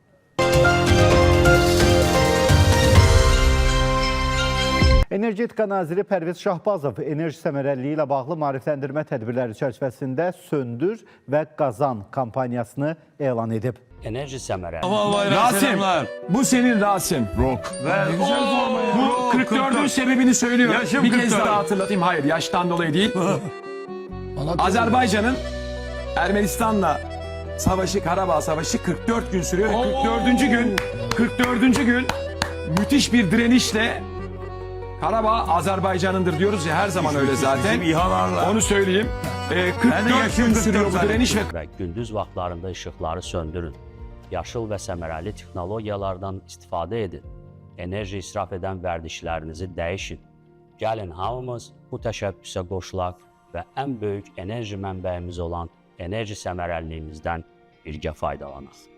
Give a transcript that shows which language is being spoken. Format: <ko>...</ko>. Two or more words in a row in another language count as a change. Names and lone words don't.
<az>Energetika naziri Pərviz Şahbazov enerji səmərəliliyi ilə bağlı maarifləndirmə tədbirləri çərçivəsində Söndür və Qazan kampaniyasını elan edib. Enerji səmərəli. Rasim,</az> <tr>bu senin Rasim. Rock. Güzel forma ya. Bu 44'ün sebebini söylüyorum. Yaşım Bir kez 44. daha hatırlatayım. Hayır, yaştan dolayı değil. Azerbaycan'ın Ermenistan'la savaşı, Karabağ Savaşı 44 gün sürüyor. 44. gün müthiş bir direnişle Karabağ Azerbaycan'ındır diyoruz ya, her zaman öyle zaten. Onu söyleyeyim. 44 gün sürüyor bu direniş</tr> <az>Və gündüz vaxtlarında işıqları söndürün. Yaşıl və səmərəli texnologiyalardan istifadə edin. Enerji israf edən vərdişlərinizi dəyişin. Gəlin hamımız bu təşəbbüsə qoşulaq və ən böyük enerji mənbəyimiz olan enerji səmərəliliyimizdən birgə faydalanaq.</az>